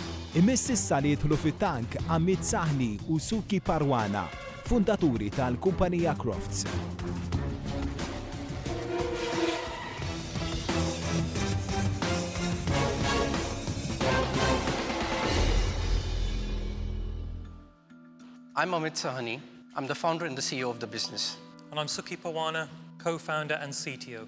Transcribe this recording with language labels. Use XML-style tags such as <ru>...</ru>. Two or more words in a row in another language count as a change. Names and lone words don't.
<mt>Imiss issa li jidħlu fit-tank Amit Sahni u Suki Parwana, fundaturi tal-kumpanija Croftz.</mt> <en>I'm Amit Sahni. I'm the founder and the CEO of the business. And I'm Suki Parwana, co-founder and CTO.</en>